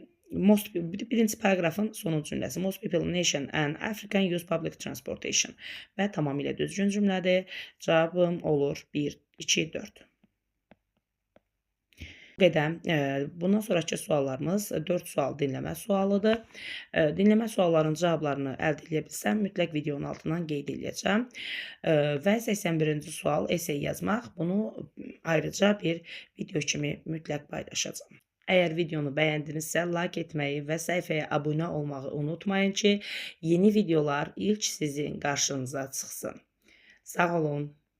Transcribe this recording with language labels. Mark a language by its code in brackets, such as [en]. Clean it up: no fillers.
[az] Birinci paragrafın sonuncu cümləsi. [en] Most people in nation and African use public transportation. [az] Və tamamilə düzgün cümlədir. Cavabım olur 1, 2, 4. Bundan sonraki suallarımız 4 sual dinləmə sualıdır. Dinləmə suallarının cavablarını əldə edə bilsəm, mütləq videonun altından qeyd edəcəm. Və 81-ci sual essay yazmaq. Bunu ayrıca bir video kimi mütləq paylaşacağam. Əgər videonu bəyəndinizsə, like etməyi və səhifəyə abunə olmağı unutmayın ki, yeni videolar ilk sizin qarşınıza çıxsın. Sağ olun.